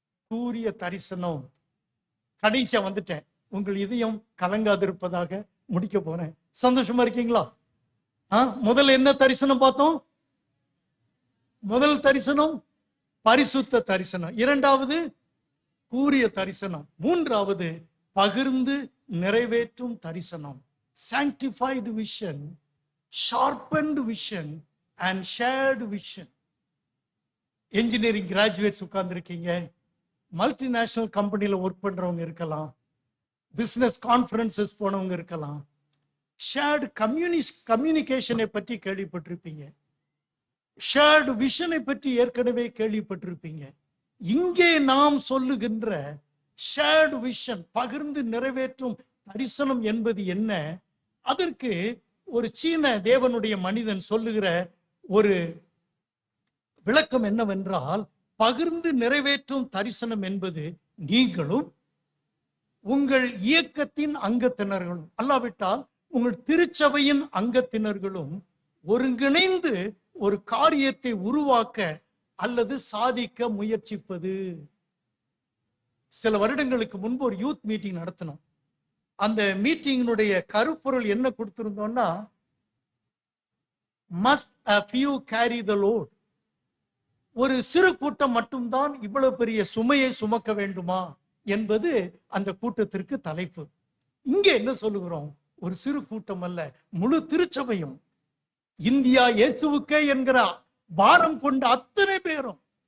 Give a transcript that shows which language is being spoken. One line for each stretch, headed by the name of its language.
Tamil: கூறிய தரிசனம். கடைசியா வந்துட்டேன், உங்கள் இதயம் கலங்காதிருப்பதாக முடிக்க போறேன். சந்தோஷமா இருக்கீங்களா? முதல்ல என்ன தரிசனம் பார்த்தோம்? முதல் தரிசனம் பரிசுத்த தரிசனம், 2வது கூறிய தரிசனம், 3வது பகிர்ந்து நிறைவேற்றும் தரிசனம்.
English: sanctified vision, sharpened vision and shared vision.
Tamil: Engineering graduates உட்கார்ந்து இருக்கீங்க, மல்டிநேஷனல் கம்பெனில ஒர்க் பண்றவங்க இருக்கலாம், பிசினஸ் கான்ஃபரன்சஸ் போனவங்க இருக்கலாம். ஷேர்டு கம்யூனிகேஷனை பற்றி கேள்விப்பட்டிருப்பீங்க, ஷேர்டு விஷனை பற்றி ஏற்கனவே கேள்விப்பட்டிருப்பீங்க. இங்கே நாம் சொல்லுகின்ற ஷேர்டு விஷன், பகிர்ந்து நிறைவேற்றும் தரிசனம் என்பது என்ன? அதற்கு ஒரு சீன தேவனுடைய மனிதன் சொல்லுகிற ஒரு விளக்கம் என்னவென்றால், பகிர்ந்து நிறைவேற்றும் தரிசனம் என்பது நீங்களும் உங்கள் இயக்கத்தின் அங்கத்தினர்களும், அல்லாவிட்டால் உங்கள் திருச்சபையின் அங்கத்தினர்களும் ஒருங்கிணைந்து ஒரு காரியத்தை உருவாக்க அல்லது சாதிக்க முயற்சிப்பது. சில வருடங்களுக்கு முன்பு ஒரு யூத் மீட்டிங் நடத்தணும். அந்த மீட்டிங்கினுடைய கருப்பொருள் என்ன கொடுத்திருந்தோம்னா,
English: must a few carry the load.
Tamil: ஒரு சிறு கூட்டம் மட்டும்தான் இவ்வளவு பெரிய சுமையை சுமக்க வேண்டுமா என்பது அந்த கூட்டத்திற்கு தலைப்பு. இங்கே என்ன சொல்லுகிறோம்? ஒரு சிறு கூட்டம் அல்ல, முழு திருச்சபையும், இந்தியா இயேசுவுக்கே என்கிற பாரம் கொண்ட அத்தனை பேரும்